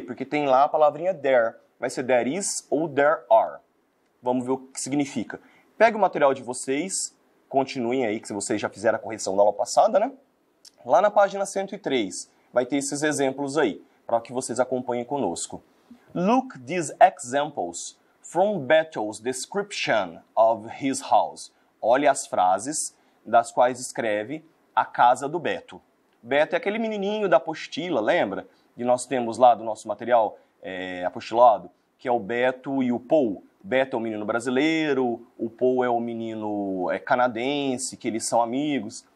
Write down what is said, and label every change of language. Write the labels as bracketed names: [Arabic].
[Portuguese] Porque tem lá a palavrinha there. Vai ser there is ou there are. Vamos ver o que significa. Pega o material de vocês, continuem aí, que vocês já fizeram a correção da aula passada, né? Lá na página 103, vai ter esses exemplos aí, para que vocês acompanhem conosco. [English] Look these examples from Bethel's description of his house. [Portuguese] Olhe as frases das quais escreve a casa do Beto. Beto é aquele menininho da apostila, lembra? Que nós temos lá do nosso material apostilado, que é o Beto e o Paul. Beto é o menino brasileiro, o Paul é o menino canadense, que eles são amigos.